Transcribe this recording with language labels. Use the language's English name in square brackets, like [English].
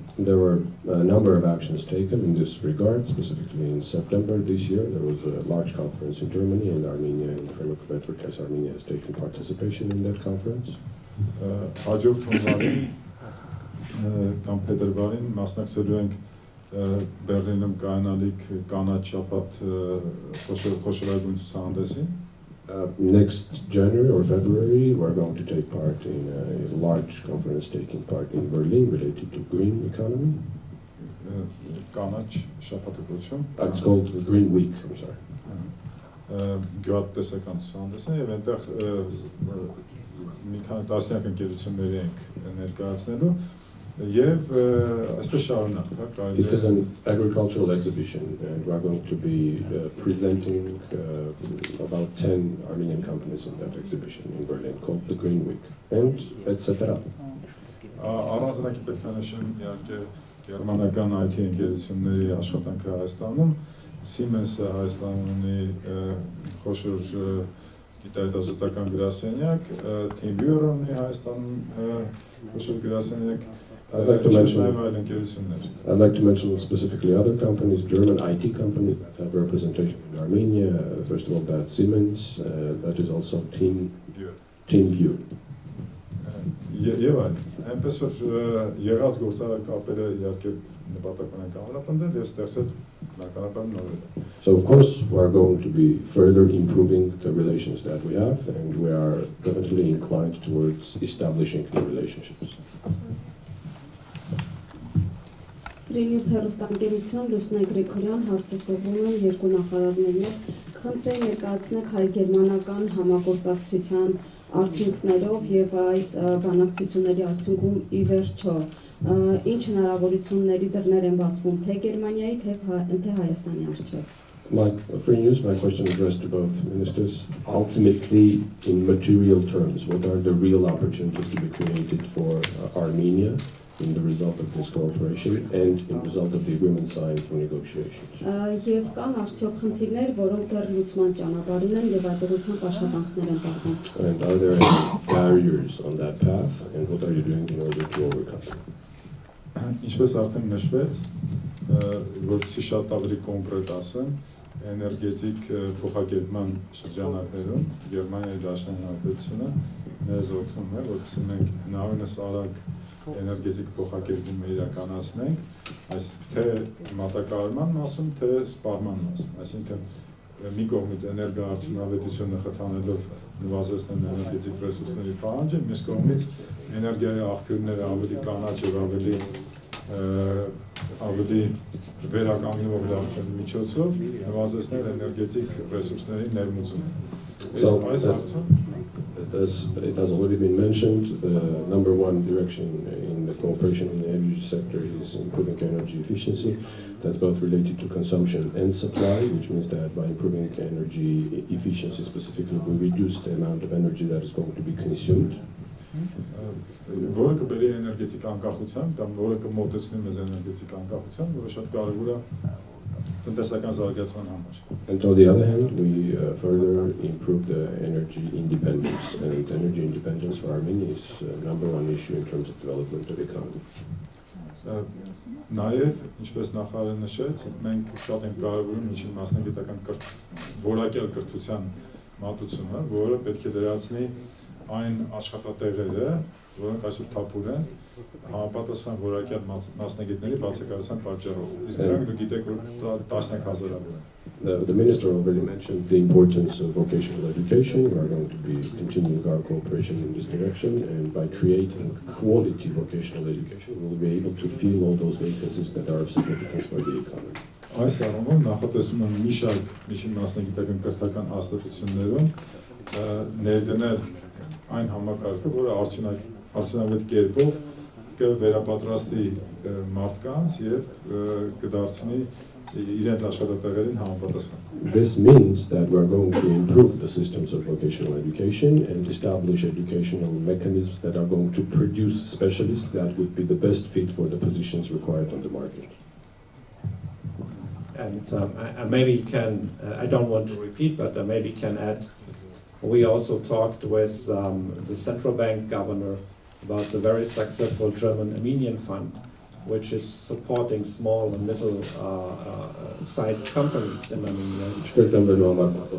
[English] There were a number of actions taken in this regard. Specifically in September this year, there was a large conference in Germany and Armenia, in the framework of Enterprise Armenia has taken participation in that conference. [Armenian] Հաջորդ հունվարին կամ փետրվարին մասնակցելու ենք Բերլինում կայանալիք կանաչ շաբաթ խոշորագույն ցուցահանդեսին. [English] Next January or February, we're going to take part in a large conference taking part in Berlin related to green economy. It's called the Green Week, I'm sorry. [Armenian] Գյուղատնտեսական ցուցահանդեսն եւ այնտեղ մի քանի տասնյակ ընկերությունների ենք ներկայացնելու եւ այսպես շարունակ, հա, [English] It is an agricultural exhibition and we are going to be presenting about 10 Armenian companies in that exhibition in Berlin called the Green Week and etc. [Armenian] Առանձնակի պետք է նշեմ իհարկե գերմանական IT ընկերությունների աշխատանքը Հայաստանում, Siemens-ը Հայաստանում ունի խոշոր գիտահետազոտական գրասենյակ, TeamViewer-ը ունի Հայաստանում խոշոր գրասենյակ. [English] I'd like to mention specifically other companies, German IT companies that have representation in Armenia. First of all, that's Siemens, that is also TeamViewer. [Armenian] Եվ այլ, այնպես որ եղած գործարար կապերը իհարկե նպատակ ունեն կամրապնդել եւ ստեղծել բնականաբար նորերը. [English] So of course we are going to be further improving the relations that we have and we are definitely inclined towards establishing new relationships. [Armenian] Ռինյուս հեռուստաընկերություն Լուսնե Գրիգորյան հարցասողում են երկու նախարարներին խնդրեն ներկայացնեք հայ-գերմանական համագործակցության արդյունքներով եւ այս բանակցությունների արդյունքում ի վերջո ինչ հնարավորությունների դռներ են բացվում թե Գերմանիայի թե Հայաստանի առջեւ. [English] Free news, my question addressed to both ministers. Ultimately, in material terms, what are the real opportunities to be created for Armenia in the result of this cooperation and in the result of the agreement signed for negotiations? [Armenian] Եվ կան արդյոք խնդիրներ, որոնք դեռ լուծման ճանապարհին են եւ այդ ուղղությամբ աշխատանքներ են տարվում. [English] And are there any barriers on that path and what are you doing in order to overcome them? [Armenian] Ինչպես արդեն նշվեց, որպեսզի շատ ավելի կոնկրետ ասեմ, էներգետիկ փոխակերպման շրջանակներում Գերմանիայի Դաշնային Հանրապետությունը մեզ օգնում է, որպեսզի մենք հնարավորինս արագ էներգետիկ փոխակերպումը իրականացնենք, այս թե մատակարարման մասում, թե սպառման մասում, այսինքն մի կողմից էներգոարդյունավետությունը խթանելով նվազեցնել էներգետիկ ռեսուրսների պահանջը, մյուս կողմից էներգիայի աղբյուրները ավելի կանաչ եւ ավելի վերականգնող դարձնելու միջոցով նվազեցնել էներգետիկ ռեսուրսների ներմուծումը։ [English] As it has already been mentioned, the number one direction in the cooperation in the energy sector is improving energy efficiency. That's both related to consumption and supply, which means that by improving energy efficiency specifically, we reduce the amount of energy that is going to be consumed. [Armenian] Որը կբերի էներգետիկ անկախության կամ որը կմոտեցնի մեզ էներգետիկ անկախության, որը շատ կարևոր է տնտեսական զարգացման համար. [English] And on the other hand, we further improve the energy independence, and energy independence for Armenia is number one issue in terms of development of economy. [Armenian] Նաև, ինչպես նախարարը նշեց, մենք շատ ենք կարևորում միջին մասնագիտական որակյալ կրթության մատուցումը, որը պետք է դրացնի այն աշխատատեղերը, որոնք այսօր թափուր են, համապատասխան որակյալ մասնագետների բացակայության պատճառով։ Իսկ նրանք դուք գիտեք, որ տասնյակ հազարավոր են։ [English] The minister already mentioned the importance of vocational education. We are going to be continuing our cooperation in this direction, and by creating quality vocational education, we will be able to fill all those vacancies that are of significance for the economy. [Armenian] Այս առումով նախատեսում եմ մի շարք միջին մասնագիտական կրթական հաստատություններում ներդնել այն համակարգը, որը արդյունավետ կերպով կվերապատրաստի մարդկանց եւ կդարձնի իրենց աշխատատեղերին համապատասխան. [English] This means that we are going to improve the systems of vocational education and establish educational mechanisms that are going to produce specialists that would be the best fit for the positions required on the market. And maybe can, I don't want to repeat, but maybe can add, we also talked with the central bank governor about the very successful German Armenian fund, which is supporting small and middle sized companies in Armenia.